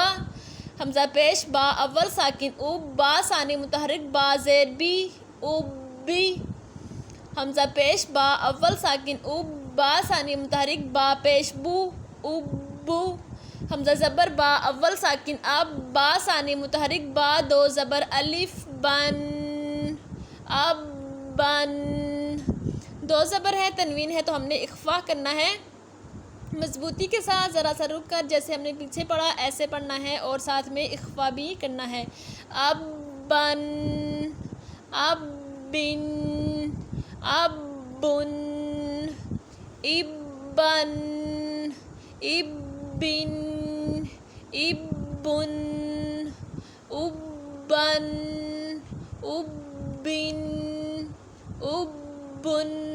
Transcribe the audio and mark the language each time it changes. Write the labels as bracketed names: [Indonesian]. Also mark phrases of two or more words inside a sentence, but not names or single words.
[Urdu] حمزہ پیش با اول ساکن اب، با ثانی متحرک با زیر بی، اب بی۔ حمزہ پیش با اول ساکن اب، با ثانی متحرک با پیش بو، اب بو۔ حمزہ زبر با اول ساکن اب، با ثانی متحرک با دو زبر الف بن، اب بن۔ 2 زبر ہے، تنوین ہے تو ہم نے اخفا کرنا ہے۔ مضبوطی کے ساتھ ذرا سا رک کر جیسے ہم نے پیچھے پڑھا ایسے پڑھنا ہے اور ساتھ میں اخفا بھی کرنا ہے۔ [Arabic] اب بن، اب بن، اب بن، اب بن، اب بن، اب بن، اب بن، اب بن، اب بن۔